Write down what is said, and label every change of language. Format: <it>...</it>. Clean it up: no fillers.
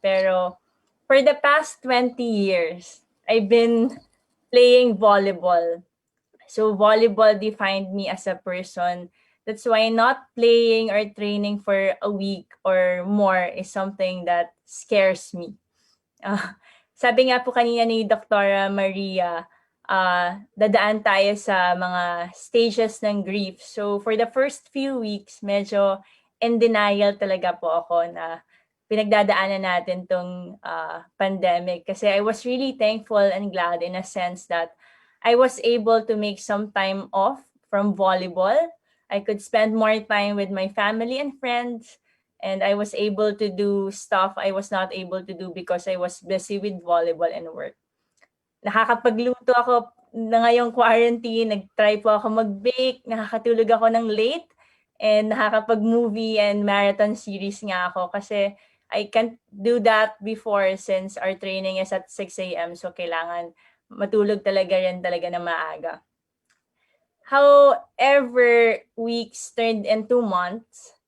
<en>Pero, for the past 20 years, I've been playing volleyball. So volleyball defined me as a person. That's why not playing or training for a week or more is something that scares me.</en> <tl>Sabi nga po kanina ni Dr. Maria, dadaan tayo sa mga stages ng grief.</tl> <en>So for the first few weeks,</en> <tl>medyo in denial talaga po ako na pinagdadaanan natin tong pandemic.</tl> <en>Kasi I was really thankful and glad in a sense that I was able to make some time off from volleyball. I could spend more time with my family and friends. And I was able to do stuff I was not able to do because I was busy with volleyball and work.</en> <tl>Nakakapagluto ako na ngayong quarantine. Nag-try po ako mag-bake. Nakakatulog ako ng late.</tl> <en>And</en> <tl>nakakapag-movie and marathon series nga ako kasi</tl> <en>I can't do that before since our training is at 6 a.m.</en> <tl>So, kailangan matulog talaga rin talaga na maaga.</tl> <en>However, weeks turned into months.</en>